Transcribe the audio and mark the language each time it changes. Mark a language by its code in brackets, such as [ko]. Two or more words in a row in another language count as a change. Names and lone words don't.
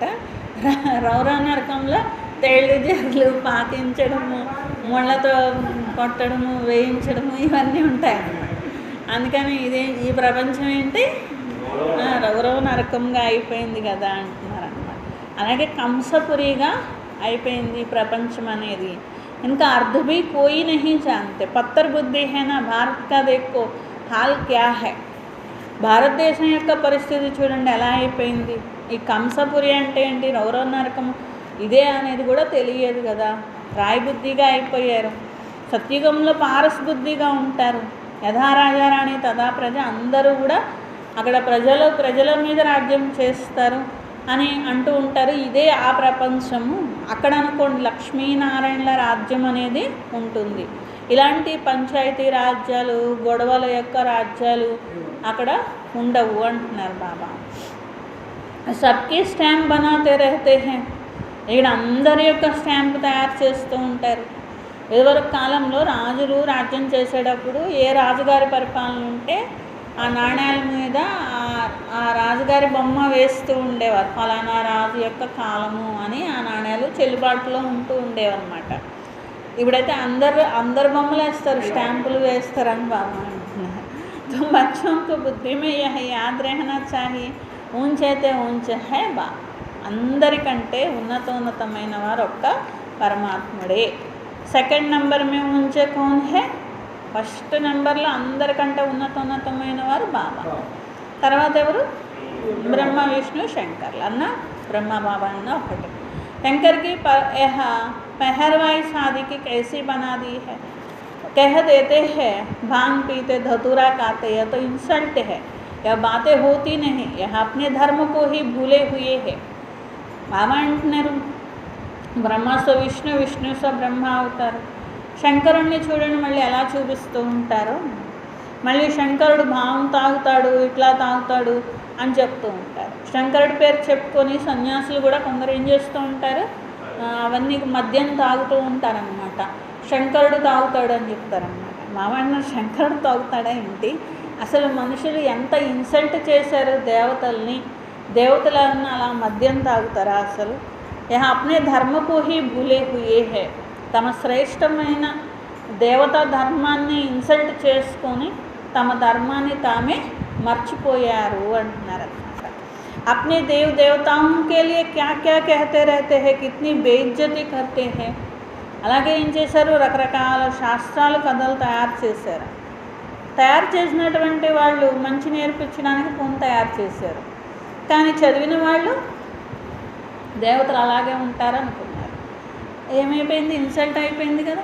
[te] రౌరవ నరకంలో తేళ్ళు జర్లు పాకించడము, ముళ్ళతో కొట్టడము, వేయించడము ఇవన్నీ ఉంటాయన్నమాట. అందుకని ఈ ప్రపంచం ఏంటి, రౌరవ నరకంగా అయిపోయింది కదా అంటున్నారన్నమాట. అలాగే కంసపురిగా అయిపోయింది ప్రపంచం అనేది. [hi] इनका अर्थ भी कोई नहीं जानते. पत्थर बुद्धि है ना. भारत का देखो हाल क्या है. [te] భారతదేశం యొక్క పరిస్థితి చూడండి ఎలా అయిపోయింది. ఈ కంసపురి అంటే ఏంటి, రౌరవ నరకం ఇదే అనేది కూడా తెలియదు కదా. రాయబుద్ధిగా అయిపోయారు. సత్యుగంలో పారస్ బుద్ధిగా ఉంటారు. యథా రాజారాణి తదా ప్రజ, అందరూ కూడా అక్కడ ప్రజల మీద రాజ్యం చేస్తారు అని అంటూ ఉంటారు. ఇదే ఆ ప్రపంచము. అక్కడ అనుకోండి లక్ష్మీనారాయణల రాజ్యం అనేది ఉంటుంది. ఇలాంటి పంచాయతీ రాజ్యాలు, గొడవల యొక్క రాజ్యాలు అక్కడ ఉండవు అంటున్నారు బాబా. [hi] सबकी स्टाम्प बनाते रहते हैं. [te] ఇక్కడ అందరి యొక్క స్టాంప్ తయారు చేస్తూ ఉంటారు. ఇదివరకు కాలంలో రాజులు రాజ్యం చేసేటప్పుడు ఏ రాజుగారి పరిపాలన ఉంటే ఆ నాణ్యాల మీద ఆ రాజుగారి బొమ్మ వేస్తూ ఉండేవారు, ఫలానా రాజు యొక్క కాలము అని ఆ నాణ్యాలు చెల్లుబాటులో ఉంటూ ఉండేవన్నమాట. ఇప్పుడైతే అందరు బొమ్మలు వేస్తారు, స్టాంపులు వేస్తారని బాబా అంటున్నారు. [hi] तो बच्चों को बुद्धि में यह याद रहना चाहिए, ऊंचైతే ऊंच है बा, [te] అందరికంటే ఉన్నతమైన వారు ఒక్క పరమాత్ముడే. [en] second number [hi] में ऊंचे कौन है, [te] ఫస్ట్ నెంబర్లో అందరికంటే ఉన్నతమైన వారు బాబా. తర్వాత ఎవరు, బ్రహ్మ విష్ణు శంకర్లు అన్న, బ్రహ్మ బాబా అన్న ఒకటి. [hi] शंकर की पहरवाई शादी की कैसी बना दी है, कह देते हैं भांग पीते धतूरा खाते, यह तो इंसल्ट है, यह बातें होती नहीं, यह अपने धर्म को ही भूले हुए है. [te] బాబా అంటున్నారు [hi] ब्रह्मा सो विष्णु, विष्णु सो ब्रह्मा [te] అవుతారు. శంకరుణ్ణి చూడండి మళ్ళీ ఎలా చూపిస్తూ ఉంటారు. మళ్ళీ శంకరుడు భావం తాగుతాడు, ఇట్లా తాగుతాడు అని చెప్తూ ఉంటారు. శంకరుడి పేరు చెప్పుకొని సన్యాసులు కూడా కొందరు ఏం చేస్తూ ఉంటారు, అవన్నీ మద్యం తాగుతూ ఉంటారనమాట. శంకరుడు తాగుతాడు అని చెప్తారనమాట. మామన్న శంకరుడు తాగుతాడా ఏంటి, అసలు మనుషులు ఎంత ఇన్సల్ట్ చేశారు దేవతల్ని, దేవతలన్నా అలా మద్యం తాగుతారా అసలు. [hi] यह अपने धर्म को ही भूले हुए हैं, [te] తమ శ్రేష్టమైన దేవతా ధర్మాన్ని ఇన్సల్ట్ చేసుకొని తమ ధర్మాన్ని తామే మర్చిపోయారు అంటున్నారు అన్నమాట. [hi] अपने देव देवताओं के लिए क्या क्या कहते रहते हैं, कितनी बेइज्जती करते हैं. [te] అలాగే ఏం చేశారు, రకరకాల శాస్త్రాలు కథలు తయారు చేశారు. తయారు చేసినటువంటి వాళ్ళు మంచి నేర్పించడానికి ఫోన్ తయారు చేశారు, కానీ చదివిన వాళ్ళు దేవతలు అలాగే ఉంటారనుకున్నారు. ఏమైపోయింది, ఇన్సల్ట్ అయిపోయింది కదా.